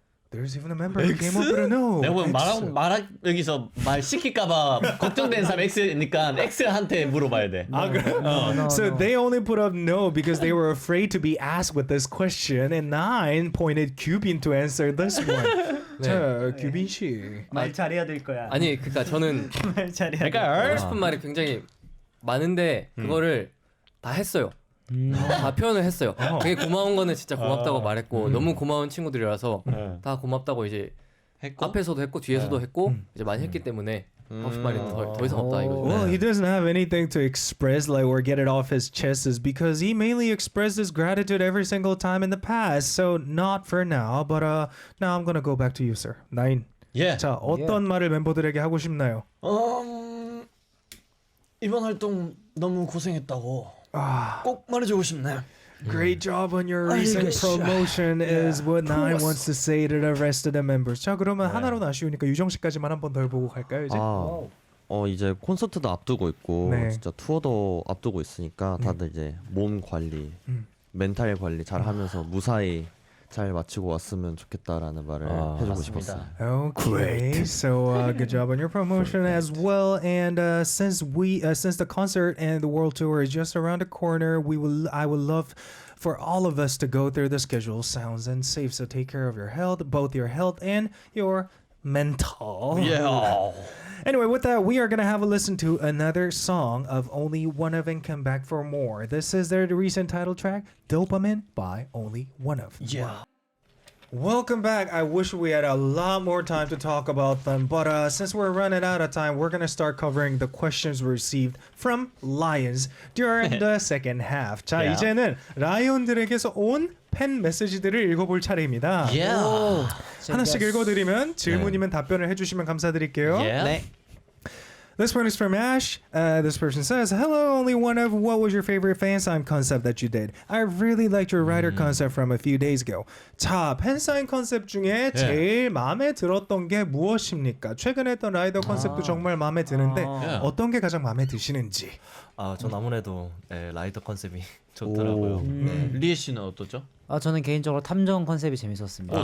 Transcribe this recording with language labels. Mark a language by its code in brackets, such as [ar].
[en] There's even a member who came up with a no. [ko] 내가 보면 [en] X. [ko] 여기서 말 시킬까봐 걱정되는 사람 X니까 X한테 물어봐야 돼. 아, 그래? [en] So they only put up no because they were afraid to be asked with this question, and 9 pointed Cubin to answer this one. [ko] 자, 규빈 씨. 말 잘해야 될 거야. 아니 그러니까 저는 말 잘해야 될 하고 거야. 싶은 말이 굉장히 많은데 그거를 다 했어요. 다 표현을 했어요. 되게 고마운 거는 진짜 고맙다고 말했고 너무 고마운 친구들이라서 다 고맙다고 이제 했고? 앞에서도 했고 뒤에서도 했고 이제 많이 했기 때문에 하고 싶은 말이 더 이상 없다 이거죠. [en] Well, he doesn't have anything to express, like, or get it off his chest, is because he mainly expressed his gratitude every single time in the past. So not for now, but now I'm gonna go back to you, sir. 9. [ko] 예. 자, 어떤 말을 멤버들에게 하고 싶나요? 이번 활동 너무 고생했다고 꼭 말해주고 싶네. [en] Great job on your recent promotion is what Nine wants to say to the rest of the members. [ko] 자, 그러면 하나로는 아쉬우니까 유정 씨까지만 한 번 더 해보고 갈까요 이제? 이제 콘서트도 앞두고 있고 네. 진짜 투어도 앞두고 있으니까 다들 이제 몸 관리, 멘탈 관리 잘 하면서 무사히 잘 마치고 왔으면 좋겠다라는 말을 해주고 싶었어요. [en] Okay, so good job on your promotion as well. And since the concert and the world tour is just around the corner, I would love for all of us to go through the schedule. Sounds and safe. So take care of your health, both your health and your mental. Yeah. Anyway, with that, we are going to have a listen to another song of OnlyOneOf and come back for more. This is their recent title track, Dopamine by OnlyOneOf. Yeah. Welcome back. I wish we had a lot more time to talk about them, but since we're running out of time, we're going to start covering the questions received from Lions during the second half. [ko] 자, [en] Yeah. [ko] 이제는 라이온들에게서 온 팬 메시지들을 읽어볼 차례입니다. [en] Yeah. [ko] 하나씩 읽어드리면 질문이면 답변을 해주시면 감사드릴게요. [en] Yeah. [ko] 네. [en] This one is from Ash. This person says, "Hello, OnlyOneOf. What was your favorite fan sign concept that you did? I really liked your writer concept from a few days ago." [ko] 자, 팬 사인 컨셉 중에 제일 마음에 들었던 게 무엇입니까? 최근에 했던 라이더 컨셉도 정말 마음에 드는데 어떤 게 가장 마음에 드시는지. 전 아무래도 라이더 컨셉이 좋더라고요. 리에 씨는 어떠죠? 저는 개인적으로 탐정 컨셉이 재밌었습니다.